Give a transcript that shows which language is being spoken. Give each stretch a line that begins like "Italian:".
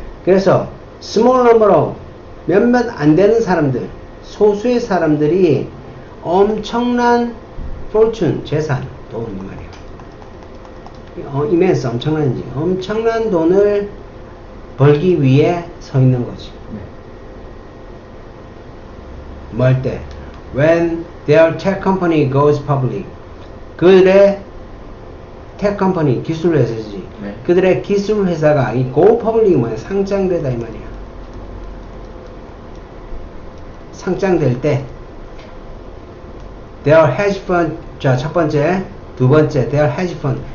Korean: 그래서 small number of 몇몇 안 되는 사람들, 소수의 사람들이 엄청난 fortune, 재산, 돈 말이야. immense 엄청난 돈을 벌기 위해 서 있는 거지. 네. 뭐 할 때?
English: When their tech company goes public.
Korean: 그들의 tech company, 기술 회사지. 네. 그들의 기술 회사가 이 go public이 뭐야? 상장되다 이 말이야. 상장될 때
English: their hedge fund,
Korean: 자, 첫 번째, 두 번째, their hedge fund.